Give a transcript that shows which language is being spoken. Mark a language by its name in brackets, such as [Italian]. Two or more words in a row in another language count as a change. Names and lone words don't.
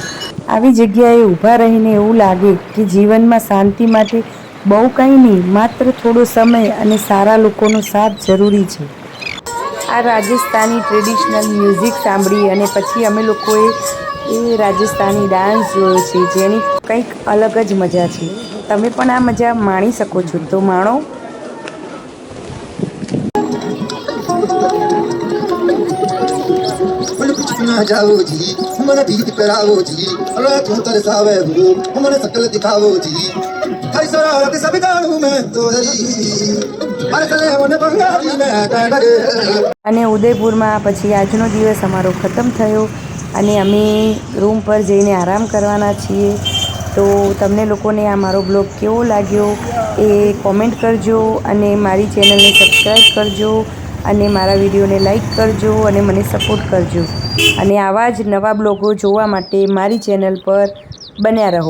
[Gujarati] આવી જગ્યાએ ઊભા રહીને એવું લાગે કે જીવનમાં શાંતિ માટે બહુ કંઈ નહીં, માત્ર થોડો સમય અને સારા લોકોનો સાથ જરૂરી છે। આ રાજસ્થાની ટ્રેડિશનલ મ્યુઝિક સાંભળી અને પછી અમે લોકોએ રાજસ્થાની ડાન્સ જોયો છે જેની કંઈક અલગ જ મજા છે। તમે પણ આ મજા માણી શકો છો, તો માણો। [Rajasthani] जाओ जी मन प्रीत करावो जी अरे क्यों तरसावे हो मन सकल दिखावो जी हर शरारत सब जानू मैं तो हर कले मन बंगाली में डरे। [Gujarati] અને ઉદયપુરમાં પછી આજનો દિવસ અમારો ખતમ થયો અને અમે રૂમ પર જઈને આરામ કરવાના છીએ। તો તમને લોકોને આ મારો બ્લોગ કેવો લાગ્યો એ કોમેન્ટ કરજો અને મારી ચેનલને સબસ્ક્રાઈબ કરજો અને મારા વિડીયોને લાઈક કરજો અને મને સપોર્ટ કરજો અને આવા જ નવા બ્લોગો જોવા માટે મારી ચેનલ પર બન્યા રહો।